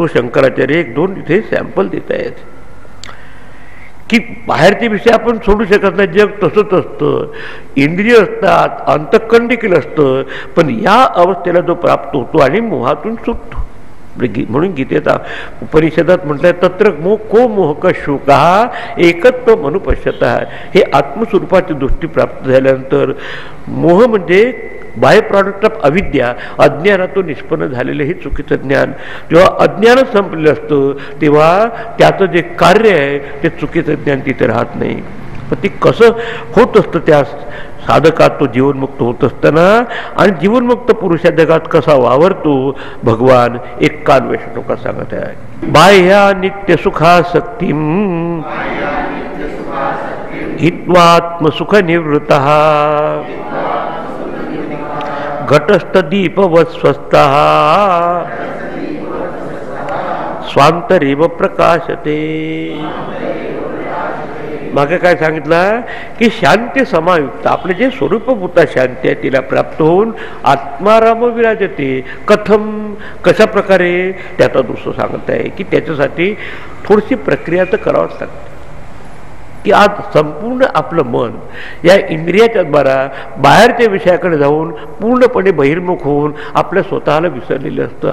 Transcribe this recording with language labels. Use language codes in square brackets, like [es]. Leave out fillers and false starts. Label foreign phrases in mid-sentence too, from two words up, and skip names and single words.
[mr] शंकराचार्य 1-2 इथे सॅम्पल देत आहेत की बाहेरचे विषय आपण सोडू शकत नाही. जग तसंच असतं. इंद्रिय असतात अंतःकरण देखील असतं. पण या अवस्थेला जो प्राप्त होतो आणि मोहातून सुटतो. म्हणून गीतेचा उपनिषदात म्हटलंय [sa] तत्र को मोहक शोका एकत्व मनुपश्यता. [mr] हे आत्मस्वरूपाची दृष्टी प्राप्त झाल्यानंतर मोह म्हणजे [en] by product of [mr] अविद्या अज्ञानातून निष्पन्न झालेलं हे चुकीचं ज्ञान. जेव्हा अज्ञानच संपलेलं असतं तेव्हा त्याचं जे कार्य आहे ते चुकीचं ज्ञान तिथे राहत नाही. पण ते कसं होत असतं त्या साधकात तो जीवनमुक्त होत असताना. आणि जीवनमुक्त पुरुषा जगात कसा वावरतो भगवान 91 श्लोकात सांगत आहे. [sa] बाह्या नित्य सुखासक्तीम हित्वात्मसुख निवृत्तः घटस्थ दीपवत् स्वस्थः स्वांतरेव प्रकाशते. [mr] मागे काय सांगितलं की शांती समायुक्त आपले जे स्वरूपभूता शांती आहे तिला प्राप्त होऊन आत्माराम विराजते. कथम कशा प्रकारे त्याचा दुसरं सांगत आहे की त्याच्यासाठी थोडीशी प्रक्रिया तर करावंच लागते. की आज संपूर्ण आपलं मन या इंद्रियाच्या द्वारा बाहेरच्या विषयाकडे जाऊन पूर्णपणे बहिर्मुख होऊन आपल्या स्वतःला विसरलेलं असतं.